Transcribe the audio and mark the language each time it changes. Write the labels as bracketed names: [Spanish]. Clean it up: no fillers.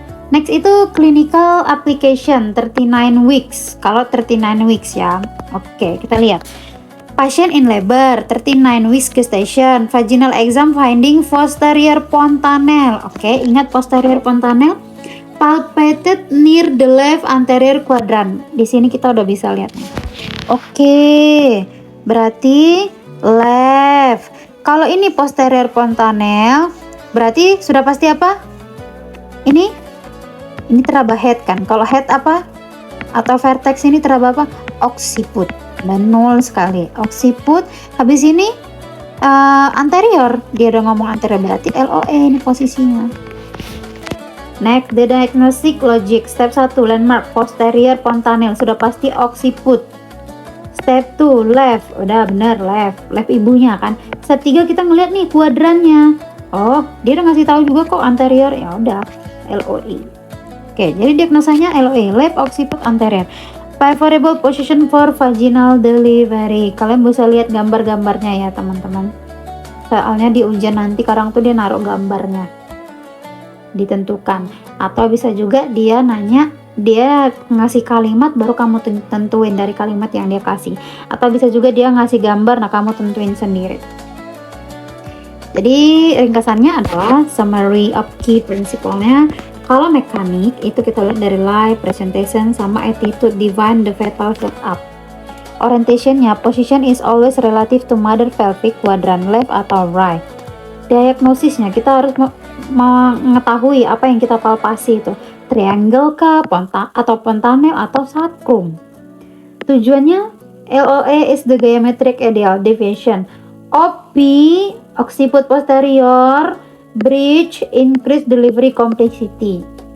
[English] Next itu clinical application 39 weeks. [Indonesian] Kalau 39 weeks ya. Oke, kita lihat. [English] Patient in labor, 39 weeks gestation, vaginal exam finding posterior fontanel. [Indonesian] Oke, ingat posterior fontanel. [English] Palpated near the left anterior quadrant. [Indonesian] Di sini kita udah bisa lihat. Oke, berarti left. Kalau ini posterior fontanel, berarti sudah pasti apa? Ini teraba head kan? Kalau head apa? Atau vertex ini teraba apa? Occiput. Dan nol sekali. Occiput. Habis ini anterior. Dia udah ngomong anterior, berarti LOE ini posisinya. [English] Next, the diagnostic logic. [Indonesian] Step 1, landmark posterior fontanel. Sudah pasti occiput. Step 2, left. Udah bener, left ibunya kan. Step 3 kita ngeliat nih kuadrannya. Oh, dia udah ngasih tahu juga kok anterior. Ya udah, LOE. Oke, jadi diagnosanya LOE, left occiput anterior. [English] Favorable position for vaginal delivery. [Indonesian] Kalian bisa lihat gambar-gambarnya ya teman-teman. Soalnya di ujian nanti kadang tuh dia naruh gambarnya. Ditentukan. Atau bisa juga dia nanya, dia ngasih kalimat baru kamu tentuin dari kalimat yang dia kasih. Atau bisa juga dia ngasih gambar, nah kamu tentuin sendiri. Jadi ringkasannya adalah summary of key principle-nya. Kalau mekanik itu kita lihat dari live presentation sama attitude [English] define the fetal setup. Orientationnya, position is always relative to mother pelvic quadrant left atau right. [Indonesian] Diagnosisnya kita harus mengetahui apa yang kita palpasi itu, triangle kah, atau fontanel atau sacrum. [English] Tujuannya LOA is the geometric ideal deviation. OP, occiput posterior, bridge, increase delivery complexity.